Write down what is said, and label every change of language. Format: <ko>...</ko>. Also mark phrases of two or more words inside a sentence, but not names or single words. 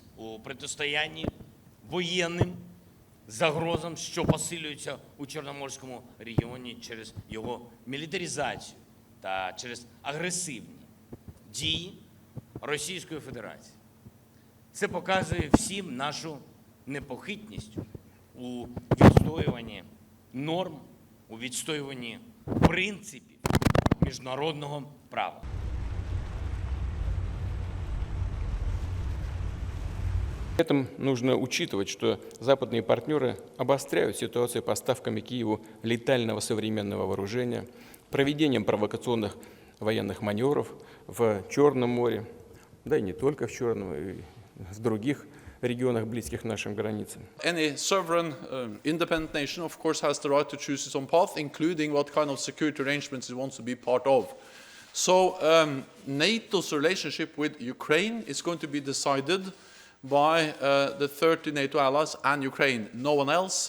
<uk>у протистоянні воєнним загрозам, що посилюються у Чорноморському регіоні через його мілітаризацію та через агресивні дії Російської Федерації. Це показує всім нашу непохитність у відстоюванні норм, у відстоюванні принципів міжнародного права.</uk> <ru>При этом нужно учитывать, что западные партнеры обостряют ситуацию поставками Киеву летального современного вооружения, проведением провокационных военных маневров в Черном море, да и не только в Черном, и в других регионах, близких нашим границам.</ru> <en>Any sovereign, independent nation, of course, has the right to choose its own path, including what kind of security arrangements it wants to be part of. So NATO's relationship with Ukraine is going to be decided by the 30 NATO allies and Ukraine, no one else.</en>